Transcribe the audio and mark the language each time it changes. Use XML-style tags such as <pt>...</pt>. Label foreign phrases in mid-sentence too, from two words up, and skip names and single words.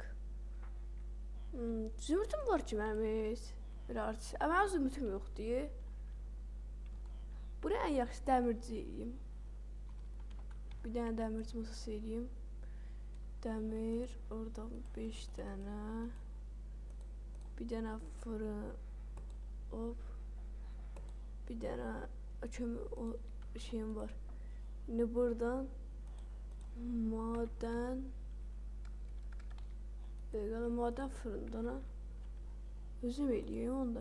<az>Zümrütüm var ki mənim bir artist. Amma zümrütüm yoxdur. Buraya ən yaxşı dəmirci eləyim. Bir dənə dəmirci masası eləyim. Dəmir, oradan 5 dənə. Bir dənə fırın. Hop. Bir dənə kömür şeyim var. Şimdi buradan maden maden fırından özüm eləyim onda.</az>